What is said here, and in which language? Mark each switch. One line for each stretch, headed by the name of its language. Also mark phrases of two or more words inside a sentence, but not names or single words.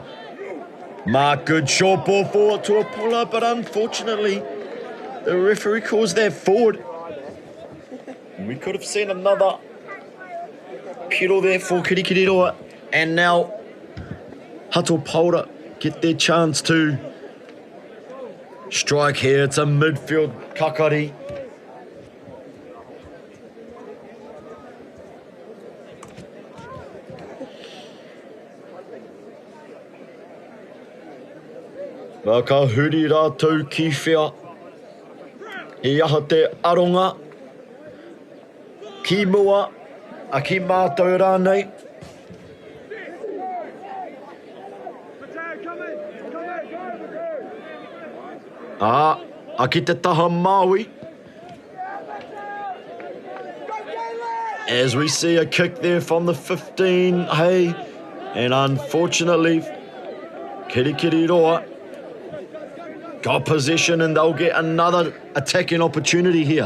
English: Mark, good short ball forward to a puller, but unfortunately the referee calls that forward. We could have seen another piro there for Kirikiriroa, and now Hatopola get their chance to strike here.
Māori: It's a midfield kakari. Ka huri rātou ki whea. He aha te aronga. Ki mua, a ki mātou rānei. A ki te taha Maui.
English: As we see a kick there from the 15, hey. And unfortunately, Kirikiriroa got possession and they'll get another attacking opportunity here.